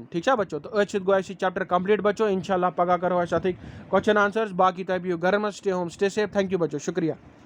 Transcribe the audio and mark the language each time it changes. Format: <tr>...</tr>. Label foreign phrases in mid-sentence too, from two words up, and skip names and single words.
<ks>ठीक है बच्चों, तो अच्छे गो</ks> <en>chapter complete</en> <ks>बच्चों, इंशाल्लाह पगह करो अथ</ks> <en>question answers,</en> <ks>बाकी तब</ks> <hi>घर में</hi> <en>stay home stay safe. thank you बच्चों, शुक्रिया।</en>